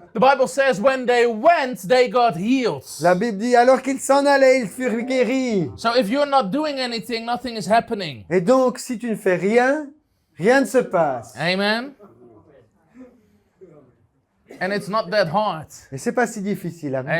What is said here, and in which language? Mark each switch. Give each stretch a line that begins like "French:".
English: The Bible says when they went, they got healed.
French: La Bible dit alors qu'ils s'en allaient, ils furent guéris.
English: So if you're not doing anything, nothing is happening.
French: Et donc si tu ne fais rien, rien ne se passe.
English: Amen. And it's not that hard.
French: Et c'est pas si difficile. Amen.